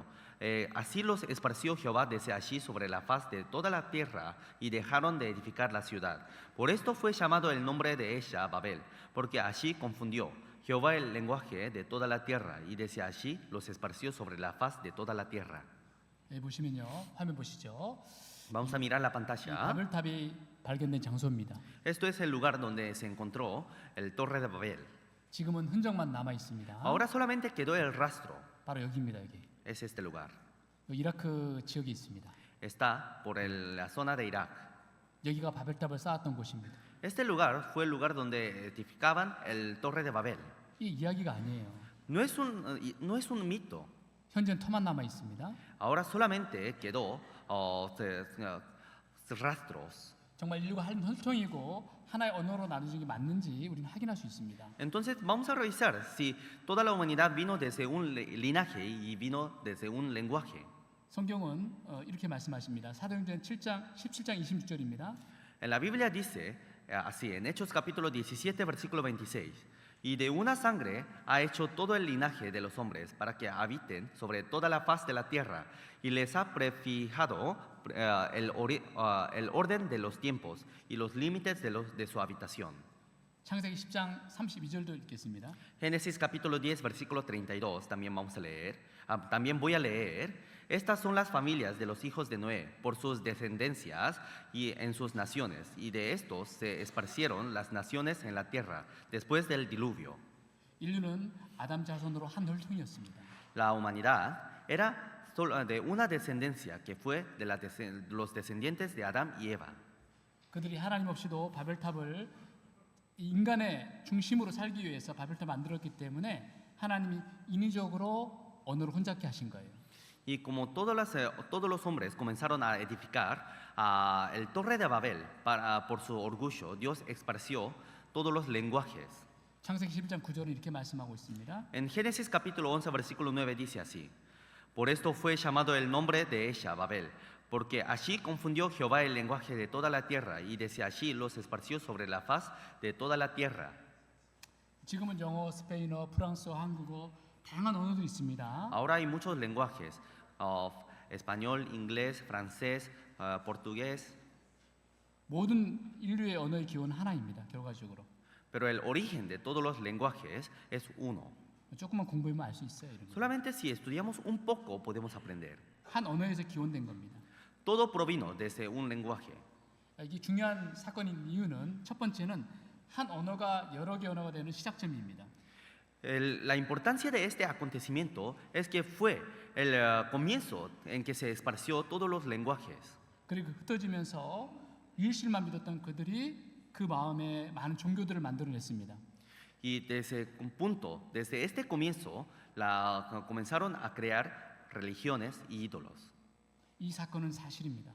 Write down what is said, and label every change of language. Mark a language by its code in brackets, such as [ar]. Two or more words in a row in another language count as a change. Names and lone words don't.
[es] Así los esparció Jehová desde allí sobre la faz de toda la tierra, y dejaron de edificar la ciudad. Por esto fue llamado el nombre de ella Babel, porque allí confundió Jehová el lenguaje de toda la tierra, y desde allí los esparció sobre la faz de toda la tierra. [ko] 예, 보시면요, 화면 보시죠. [es] Vamos a mirar la [ko] 이 [es] pantalla. [ko] 바벨탑이 발견된 장소입니다. [es] Esto es el lugar donde se encontró el Torre de Babel. [ko] 지금은 흔적만 남아 있습니다. [es] Ahora solamente quedó el rastro. [ko] 바로 여기입니다. 여기 [es] Es este lugar. [ko] 이라크 지역에 있습니다. [es] Está por la zona de Irak. [ko] 여기가 바벨탑을 쌓았던 곳입니다. [es] Este lugar fue el lugar donde edificaban el Torre de Babel. [ko] 이 이야기가 아니에요. [es] No es un mito. [ko] 현재는 터만 남아 있습니다. [es] Ahora solamente quedó rastros. [ko] 정말 인류가 한 혈통이고 하나의 언어로 나눠진 게 맞는지 우리는 확인할 수 있습니다. [es] Entonces vamos a revisar si toda la humanidad vino desde un linaje y vino desde un lenguaje. [ko] 성경은 이렇게 말씀하십니다. 사도행전 7장 17장 26절입니다. [es] En la Biblia dice así, en Hechos capítulo 17, versículo 26, y de una sangre ha hecho todo el linaje de los hombres para que habiten sobre toda la faz de la tierra, y les ha prefijado el orden de los tiempos y los límites de su habitación. [ko] 창세기 10장 32절도 읽겠습니다. [es] Génesis capítulo 10, versículo 32, también vamos a leer. También voy a leer. Estas son las familias de los hijos de Noé, por sus descendencias y en sus naciones, y de estos se esparcieron las naciones en la tierra después del diluvio. [ko] 인류는 아담 자손으로 한 혈통이었습니다. [es] La humanidad era de una descendencia que fue de los descendientes de Adán y Eva. [ko] 그들이 하나님 없이도 바벨탑을 인간의 중심으로 살기 위해서 바벨탑을 만들었기 때문에 하나님이 인위적으로 언어를 혼잡게 하신 거예요. [es] Y como todos los hombres comenzaron a edificar el Torre de Babel por su orgullo, Dios esparció todos los lenguajes. [ko] 창세기 11장 9절은 이렇게 말씀하고 있습니다. [es] En Génesis capítulo 11, versículo 9 dice así: Por esto fue llamado el nombre de ella Babel, porque allí confundió Jehová el lenguaje de toda la tierra, y desde allí los esparció sobre la faz de toda la tierra. [ko] 지금은 영어, 스페인어, 프랑스어, 한국어 다양한 언어도 있습니다. [es] Ahora hay muchos lenguajes, español, inglés, francés, portugués, [ko] 모든 인류의 언어의 기원은 하나입니다. 결과적으로 [es] pero el origen de todos los lenguajes es uno. [ko] 조금만 공부하면 알 수 있어요. 이런 거. [es] Solamente si estudiamos un poco podemos aprender. [ko] 한 언어에서 기원된 겁니다. [es] Todo provino desde un lenguaje. [ko] 이게 중요한 사건인 이유는 첫 번째는 한 언어가 여러 개 언어가 되는 시작점입니다. [es] La importancia de este acontecimiento es que fue el comienzo en que se esparció todos los lenguajes. [ko] 그리고 흩어지면서 유일신만 믿었던 그들이 그 마음에 많은 종교들을 만들어냈습니다. [es] Y desde un punto, desde este comienzo, comenzaron a crear religiones y ídolos, [ko] 이 사건은 사실입니다.